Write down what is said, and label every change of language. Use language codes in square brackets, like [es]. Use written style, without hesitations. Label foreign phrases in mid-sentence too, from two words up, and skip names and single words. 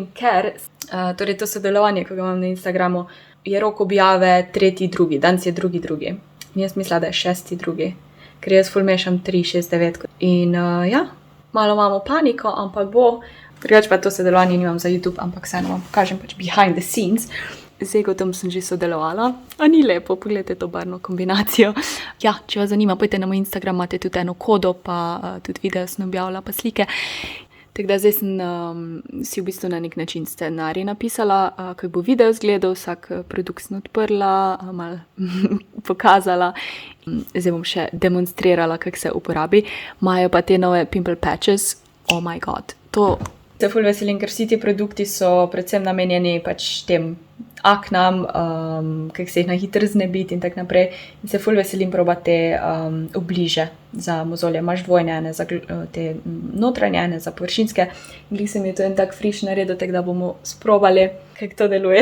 [sl] Ker torej to sodelovanje, ko ga imam na Instagramu, je rok objave 3.2. Danes je 2.2. In jaz mislila, da je 6.2. Ker jaz ful mešam 3, 6, 9. In ja, malo imamo paniko, ampak bo. Drugače pa to sodelovanje nimam za YouTube, ampak vseeno vam pokažem pač [en] behind the scenes. [sl] Z Egotom sem že sodelovala. A ni lepo, pogledajte to barvno kombinacijo. Ja, če vas zanima, pojdite na moj Instagram, imate tudi eno kodo, pa tudi video sem objavila, pa slike. Tako da zdaj sem si v bistvu na nek način scenarij napisala, kako bo video izgledal, vsak produkt sem odprla, malo pokazala. Zdaj bom še demonstrirala, kako se uporabi. Imajo pa te nove [en] pimple patches. Oh my god, [sl] to se ful veselim, ker vsi ti produkti so predvsem namenjeni pač tem aknam, kako se jih na hitro znebiti in tako naprej. In se ful veselim probati te obliže za mozolje. Imaš dvojne, ene za te notranje, ene za površinske. In glih se mi je to en tak friš naredil, tako da bomo sprobali, kako to deluje.